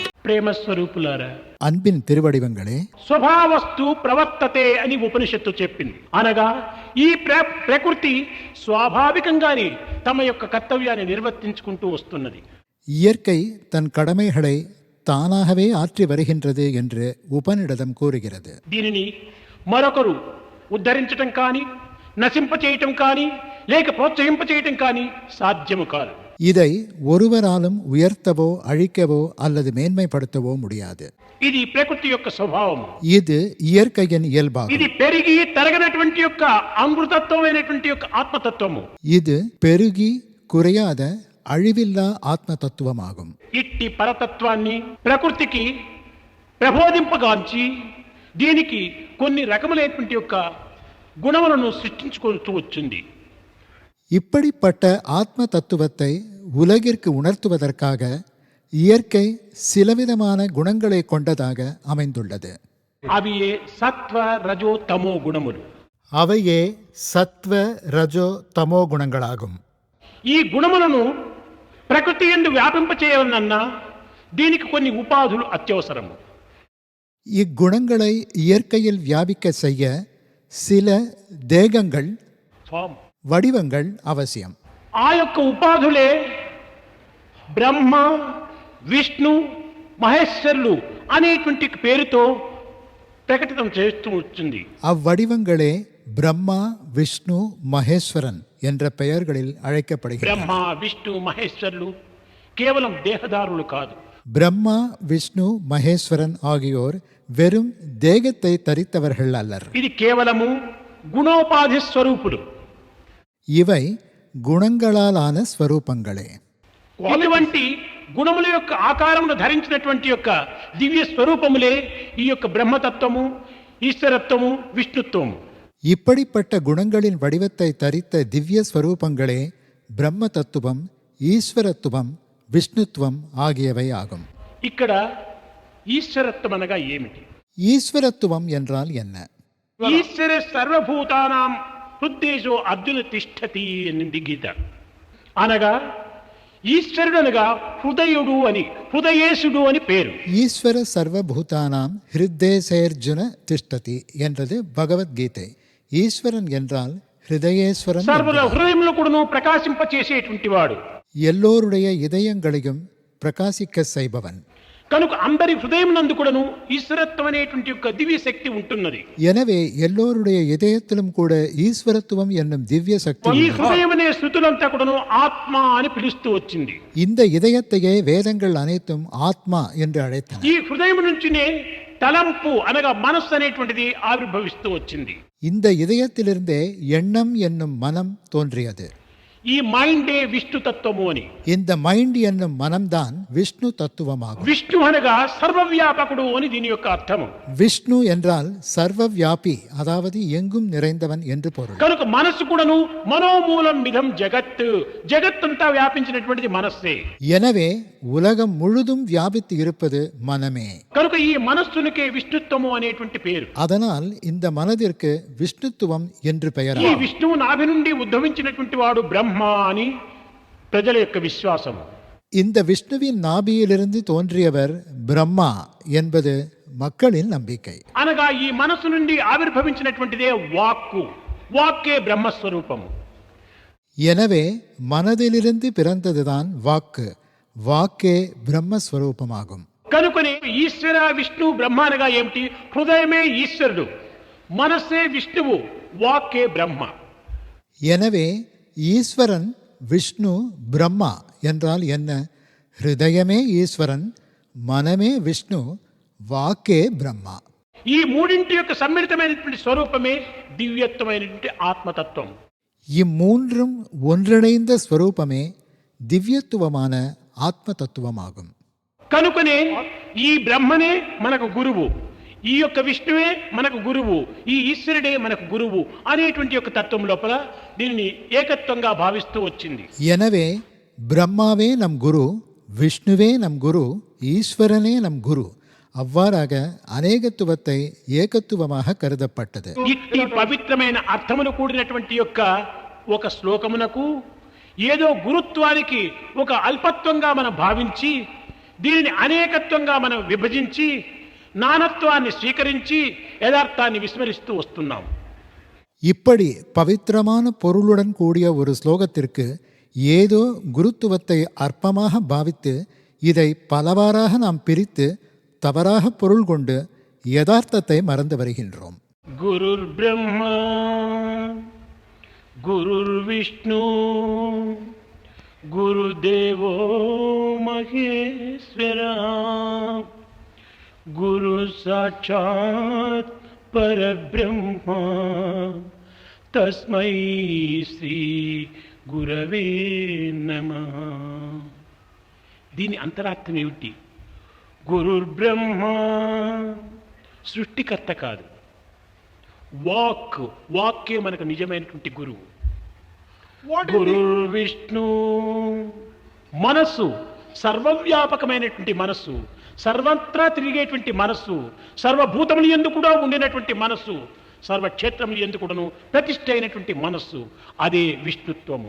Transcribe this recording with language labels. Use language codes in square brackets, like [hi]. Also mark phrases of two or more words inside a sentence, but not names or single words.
[te] ప్రేమ స్వరూపులారా, [ta] அன்பின் திருவடிவங்களே, [sa] స్వభావస్తు ప్రవర్తతే [te] అని ఉపనిషత్తు చెప్పింది. అనగా ఈ ప్రకృతి స్వాభావికంగానే తమ యొక్క కర్తవ్యాన్ని నిర్వర్తించుకుంటూ వస్తున్నది. [ta] இயற்கை தன் கடமைகளை தானாகவே ஆற்றி வருகின்றது என்று உபநிடதம் கூறுகிறது. [te] దీనిని మరొకరు ఉద్ధరించటం కానీ, నశింపచేయటం కానీ, లేక ప్రోత్సహింపచేయటం కానీ సాధ్యము కాదు. [ta] இதை ஒருவராலும் உயர்த்தவோ அழிக்கவோ அல்லது மேன்மைப்படுத்தவோ முடியாது. [te] ఇది ప్రకృతి యొక్క స్వభావము. [ta] இது இயற்கையின் இயல்பாகும். [te] ఇది పెరిగి తరగనటువంటి యొక్క అమృతత్వమైనటువంటి యొక్క ఆత్మతత్వము. [ta] இது பெருகி குறையாத அழிவில்லா ஆத்ம தத்துவமாகும். [te] ఇట్టి పరతత్వాన్ని ప్రకృతికి ప్రబోధింపగాంచి దీనికి కొన్ని రకములైనటువంటి యొక్క గుణములను సృష్టించుకుంటూ వచ్చింది. [ta] இப்படிப்பட்ட ஆத்ம தத்துவத்தை உலகிற்கு உணர்த்துவதற்காக இயற்கை சிலவிதமான குணங்களை கொண்டதாக அமைந்துள்ளது. [te] అవియే సత్వ రజో తమో గుణములు. [ta] அவையே சத்வ ரஜோ தமோ குணங்களாகும். [te] ఈ గుణములను ప్రకృతి యందు వ్యాపింపచేయాలన్నా దీనికి కొన్ని ఉపాధులు అత్యవసరము. [ta] இக்குணங்களை இயற்கையில் வியாபிக்க செய்ய சில தேகங்கள், வடிவங்கள் அவசியம். [te] ఆ యొక్క ఉపాధులే బ్రహ్మ, విష్ణు, మహేశ్వరులు అనేటువంటి పేరుతో ప్రకటితం చేస్తూ వచ్చింది. [ta] அவ்வடிவங்களே பிரம்மா, விஷ்ணு, மகேஸ்வரன் என்ற பெயர்களில் அழைக்கப்படுகிறது. [te] బ్రహ్మ, విష్ణు, మహేశ్వరులు కేవలం దేహదారులు కాదు. [ta] பிரம்மா, விஷ்ணு, மகேஸ்வரன் ஆகியோர் வெறும் தேகத்தை தரித்தவர்கள் அல்லர். [te] ఇది కేవలము గుణోపాధి స్వరూపులు. [ta] இவை குணங்களாலான ஸ்வரூபங்களே. [te] ఇటువంటి గుణముల యొక్క ఆకారమును ధరించినటువంటి యొక్క దివ్య స్వరూపములే ఈ యొక్క బ్రహ్మతత్వము, ఈశ్వరత్వము, విష్ణుత్వము. [ta] இப்படிப்பட்ட குணங்களின் வடிவத்தை தரித்த திவ்ய ஸ்வரூபங்களே பிரம்ம தத்துவம், ஈஸ்வரத்துவம், விஷ்ணுத்துவம் ஆகியவை ஆகும். [te] ఇక్కడ ఈశ్వరత్వం అనగా ఏమిటి? [ta] ஈஸ்வரத்துவம் என்றால் என்ன? [sa] ఈశ్వర సర్వభూతానాం హృద్దేశో అర్జున తిష్టతి [te] అని గీత. అనగా ఈశ్వరుడు అనగా హృదయుడు అని, హృదయేశుడు అని పేరు. [sa] ஈஸ்வர சர்வபூதானாம் ஹிருதேசேர்ஜுன திஷ்டதி [ta] என்றது பகவத்கீதை. ஈஸ்வரன் என்றால் ஹிருதயேஸ்வரன். [te] సర్వుల హృదయంలో కూడాను ప్రకాశింపచేసేటువంటి వాడు, [ta] எல்லோருடைய இதயங்களையும் பிரகாசிக்க செய்பவன். [te] కనుక అందరి హృదయం నందు కూడాను ఈశ్వరత్వం అనేటువంటి యొక్క దివ్య శక్తి ఉంటున్నది. [ta] எனவே எல்லோருடைய இதயத்திலும் கூட ஈஸ்வரத்துவம் என்னும் திவ்ய சக்தி [te] ఈ [ta] உள்ளது. [te] హృదయం అనే శృతులంతా కూడాను ఆత్మ అని పిలుస్తూ వచ్చింది. [ta] இந்த இதயத்தையே வேதங்கள் அனைத்தும் ஆத்மா என்று அழைத்தன. [te] ఈ హృదయం నుంచినే తలంపు అనగా మనస్సు అనేటువంటిది ఆవిర్భవిస్తూ వచ్చింది. [ta] இந்த இதயத்திலிருந்தே எண்ணம் என்னும் மனம் தோன்றியது. [te] ఈ మైండే విష్ణు తత్వము అని. [ta] இந்த மைண்ட் என்னும் மனம்தான் விஷ்ணு தத்துவமாகும். [te] విష్ణు అనగా సర్వవ్యాపకుడు అని దీని యొక్క అర్థము. [ta] விஷ்ணு என்றால் சர்வவியாபி, அதாவது எங்கும் நிறைந்தவன் என்று பொருள். [te] కనుక మనస్సు కూడాను [sa] మనోమూలం విధం జగత్, [te] జగత్తంతా వ్యాపించినటువంటిది మనస్సే. [ta] எனவே உலகம் முழுதும் வியாபித்து இருப்பது மனமே. [te] కనుక ఈ మనస్సునికే విష్ణుత్వము అనేటువంటి పేరు. [ta] அதனால் இந்த மனதிற்கு விஷ்ணுத்துவம் என்று [te] ఈ [ta] பெயராகும். [te] విష్ణువు నాభి నుండి ఉద్భవించినటువంటి వాడు బ్రహ్మ అని ప్రజల యొక్క విశ్వాసము. [ta] இந்த విష్ணுவின் நாபியிலிருந்து தோன்றியவர் பிரம்மா என்பது மக்களின் நம்பிக்கை. [te] అనగా ఈ మనస్సు నుండి ఆవిర్భవించినటువంటిదే వాక్కు, వాక్కే బ్రహ్మస్వరూపము. [ta] எனவே மனதிலிருந்து பிறந்ததுதான் வாக்கு, [te] వాక్కే బ్రహ్మస్వరూపమాகும். కనుకనే ఈశ్వర, విష్ణు, బ్రహ్మ అనగా ఏమిటి? హృదయమే ఈశ్వరుడు, మనస్సే విష్ణువు, వాక్కే బ్రహ్మ. [ta] எனவே ஈஸ்வரன், விஷ்ணு, பிரம்மா என்றால் என்ன? ஹிருதயமே ஈஸ்வரன், மனமே விஷ்ணு, வாக்கே பிரம்மா. [te] ఈ మూడింటి యొక్క సమ్మిళితమైనటువంటి స్వరూపమే దివ్యత్వమైనటువంటి ఆత్మతత్వం. [ta] இம்மூன்றும் ஒன்றிணைந்த ஸ்வரூபமே திவ்யத்துவமான ஆத்ம தத்துவமாகும். [te] కనుకనే ఈ బ్రహ్మనే మనకు గురువు, ఈ యొక్క విష్ణువే మనకు గురువు, ఈ ఈశ్వరుడే మనకు గురువు అనేటువంటి యొక్క తత్వం లోపల దీనిని ఏకత్వంగా భావిస్తూ వచ్చింది. [ta] எனவே பிரம்மாவே நம் குரு, விஷ்ணுவே நம் குரு, ஈஸ்வரனே நம் குரு, அவ்வாறாக அநேகத்துவத்தை ஏகத்துவமாக கருதப்பட்டது. [te] ఇట్టి పవిత్రమైన అర్థమును కూడినటువంటి యొక్క ఒక శ్లోకమునకు ఏదో గురుత్వానికి ఒక అల్పత్వంగా మనం భావించి దీనిని అనేకత్వంగా మనం విభజించి నానత్వాన్ని స్వీకరించి యథార్థాన్ని విస్మరిస్తూ వస్తున్నాం. [ta] இப்படி பவித்திரமான பொருளுடன் கூடிய ஒரு ஸ்லோகத்திற்கு ஏதோ குருத்துவத்தை அற்பமாக பாவித்து இதை பலவாறாக நாம் பிரித்து தவறாக பொருள் கொண்டு யதார்த்தத்தை மறந்து வருகின்றோம். [sa] குருர் பிரம்மா குருர் விஷ்ணு குருதேவோ மகேஸ்வரா குரு சாட்சாத் பரபிரம்மா தஸ்மை ஸ்ரீ గురవే నమః. [te] దీని అంతరార్థం ఏమిటి? గురుర్బ్రహ్మ సృష్టికర్త కాదు, వాక్కే మనకు నిజమైనటువంటి గురువు. గురుర్విష్ణు మనస్సు, సర్వవ్యాపకమైనటువంటి మనస్సు, సర్వత్రా తిరిగేటువంటి మనస్సు, సర్వభూతములు యందు కూడా ఉండినటువంటి మనస్సు, సర్వక్షేత్రములు యందు కూడాను ప్రతిష్ఠ అయినటువంటి మనస్సు, అదే విష్ణుత్వము.